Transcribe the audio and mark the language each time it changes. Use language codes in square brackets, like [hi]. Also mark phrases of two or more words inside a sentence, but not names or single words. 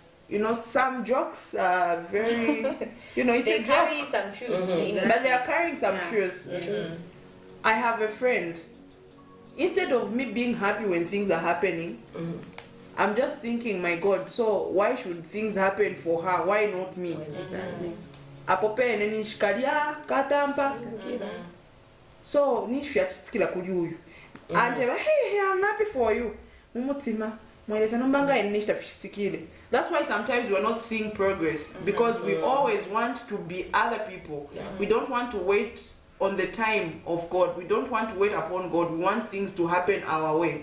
[en] You know, some jokes are very, it's they a carry joke. some truth. But they are carrying some truth. I have a friend. Instead of me being happy when things are happening, I'm just thinking, my God, so why should things happen for her? Why not me? Exactly. Apope nenishikalia katampa. So nishiyatsikila kuli uyu. And hey, I'm happy for you. Mumutima. That's why sometimes we're not seeing progress, because we always want to be other people. We don't want to wait on the time of God. We don't want to wait upon God. We want things to happen our way.